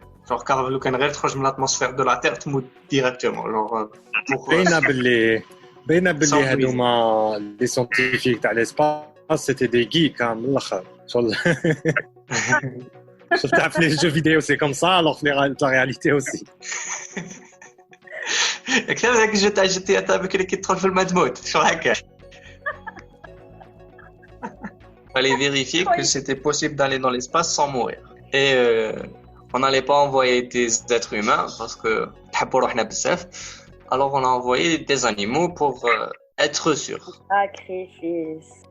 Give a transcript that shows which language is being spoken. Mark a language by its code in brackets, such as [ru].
[fr] Genre car [ar] لو كان غير تخرج من [fr] l'atmosphère de la Terre [ar] تموت [fr] directement. Genre pour [ar] باينه باللي هذوما [fr] les scientifiques [ar] تاع [fr] l'espace c'était des geeks [ar] من الاخر. شغل شفت تعرف [fr] les jeux vidéo c'est comme ça alors que la réalité aussi. [ar] كثر هذاك الجو تاع جي تي تاع بكري كي تدخل في الماء تموت شو هكا. [fr] Fallait vérifier que c'était possible d'aller dans l'espace sans mourir. Et on n'allait pas envoyer des êtres humains parce que [ar] تحبوا روحنا بزاف. [fr] Alors on a envoyé des animaux pour être sûr. Sacrifice.